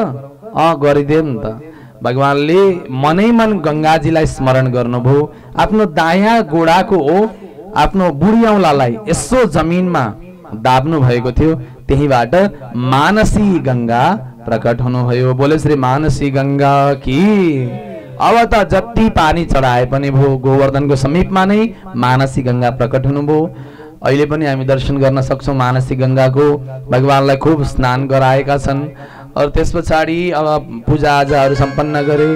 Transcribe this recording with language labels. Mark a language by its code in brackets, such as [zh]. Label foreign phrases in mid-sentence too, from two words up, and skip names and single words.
[ne] गरिदिए नि त। भगवानले मनै मन गङ्गाजीलाई स्मरण गर्नुभयो। आफ्नो दायाँ गोडाको आफ्नो बुढी औँलालाई यसो जमिनमा दाब्नु भएको थियो। त्यहीबाट मानसी गंगा प्रकट हुनुभयो। [hi] बोले श्री मानसी गंगा की। [ne] अब त जति पानी चढाए पनि भो, गोवर्धनको समीपमा नै मानसी गंगा प्रकट हुनुभयो। अहिले पनि हामी दर्शन गर्न सक्छौं मानसी गंगाको। भगवानलाई खूब स्नान गराएका छन्। और त्यस पछाडि अब पूजा आजाहरू सम्पन्न गरे।